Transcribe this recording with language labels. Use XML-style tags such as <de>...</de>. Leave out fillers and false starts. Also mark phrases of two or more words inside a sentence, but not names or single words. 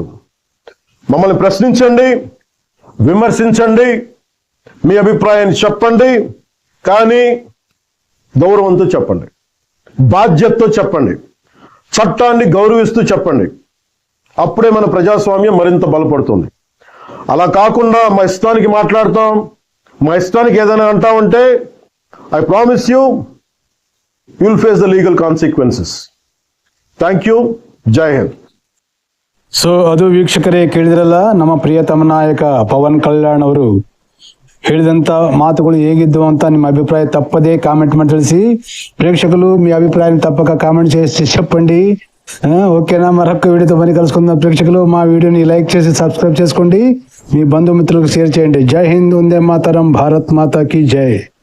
<te>మమ్మల్ని ప్రశ్నించండి, విమర్శించండి, మీ అభిప్రాయాన్ని చెప్పండి, కానీ గౌరవంతో చెప్పండి, బాధ్యతతో చెప్పండి, చట్టాన్ని గౌరవిస్తూ చెప్పండి. అప్పుడే మన ప్రజాస్వామ్యం మరింత బలపడుతుంది. అలా కాకుండా మా ఇష్టానికి మాట్లాడతాం, మా ఇష్టానికి ఏదైనా అంటామంటే</te> <en>I promise you will face the legal consequences. thank you.</en> <hi>जय हिंद.</hi> <kn>ಸೊ ಅದು ವೀಕ್ಷಕರೇ, ಕೇಳಿದ್ರಲ್ಲ ನಮ್ಮ ಪ್ರಿಯತಮ ನಾಯಕ ಪವನ್ ಕಲ್ಯಾಣ್ ಅವರು ಹೇಳಿದಂತ ಮಾತುಗಳು ಹೇಗಿದ್ದು ಅಂತ ನಿಮ್ಮ ಅಭಿಪ್ರಾಯ ತಪ್ಪದೇ ಕಾಮೆಂಟ್ ಮಾಡಿ ತಿಳಿಸಿ.</kn> <te>ప్రేక్షకులు మీ అభిప్రాయాన్ని తప్పక కామెంట్ చేసి చెప్పండి. ఓకేనా? మరొక వీడియోతో పని కలుసుకుందాం. ప్రేక్షకులు మా వీడియోని లైక్ చేసి సబ్స్క్రైబ్ చేసుకోండి, మీ బంధుమిత్రులకు షేర్ చేయండి.</te> <hi>जय हिंद, वंदे मातरम्, भारत माता की जय.</hi>